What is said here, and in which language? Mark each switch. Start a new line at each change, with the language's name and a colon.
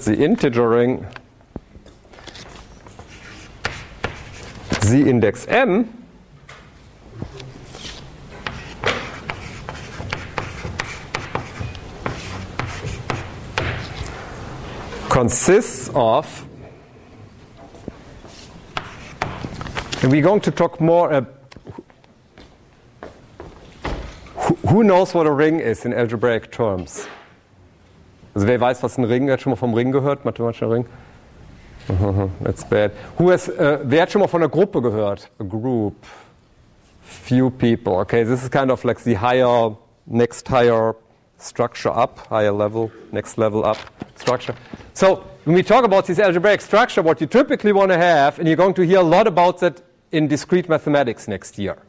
English: The integering the index m consists of, and we're going to talk more, who knows what a ring is in algebraic terms?
German: Also wer weiß, was ein Ring, wer hat schon mal vom Ring gehört, mathematischer Ring?
English: That's bad.
German: Wer hat schon mal von einer Gruppe gehört?
English: A group. Few people. Okay, this is kind of like the next higher structure up, higher level, next level up structure. So when we talk about this algebraic structure, what you typically want to have, and you're going to hear a lot about that in discrete mathematics next year.